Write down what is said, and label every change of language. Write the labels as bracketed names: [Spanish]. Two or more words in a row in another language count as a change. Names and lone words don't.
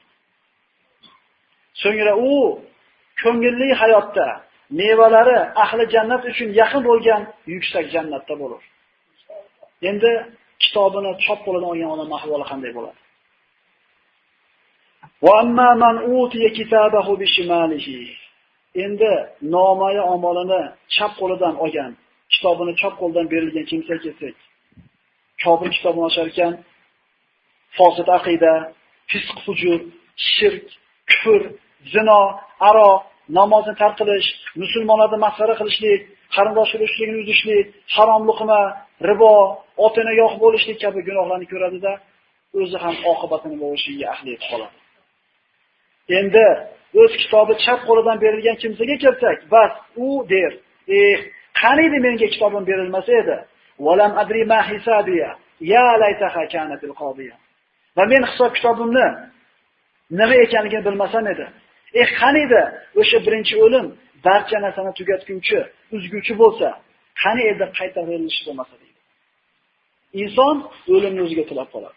[Uzbek] So'ngra u ko'ngilli hayotda mevalari ahli jannat uchun yaqin bo'lgan yuksak jannatda bo'lur. Endi kitobini chop qo'lidan olgan odam ahvoli qanday bo'ladi? [Arabic] وأما من أوتي كتابه بشماله. [Uzbek] Endi nomaya amalini chap qo'lidan olgan, kitobini chap qo'ldan berilgan kimsa kelsak, kofir kitobini ochar ekan, fosid aqida, fisq fujur, shirk, kufr, zino, aroq, namozni tark qilish, musulmonlarni masxara qilishlik, qarindosh urug'chiligini uzishlik, harom luqma, ribo, otini yo'q bo'lishlik kabi gunohlarni ko'radida, o'zi ham oqibatini bo'lishiga ahli etib qoladi. Endi o'z kitobi chap qo'lidan berilgan kimsaga kelsak, bas u der, qaniydi menga kitobim berilmasa edi, [Arabic] ولم أدر ما حسابيه يا ليتها كانت القاضية. [Uzbek] Va men hisob kitobimni nima ekanligini bilmasam edi. Qaniydi o'sha birinchi o'lim barcha narsani tugatguncha, uzguvchi bo'lsa, qani edi qayta berilishi bo'lmasa deydi. Inson o'limni o'ziga tilab qoladi.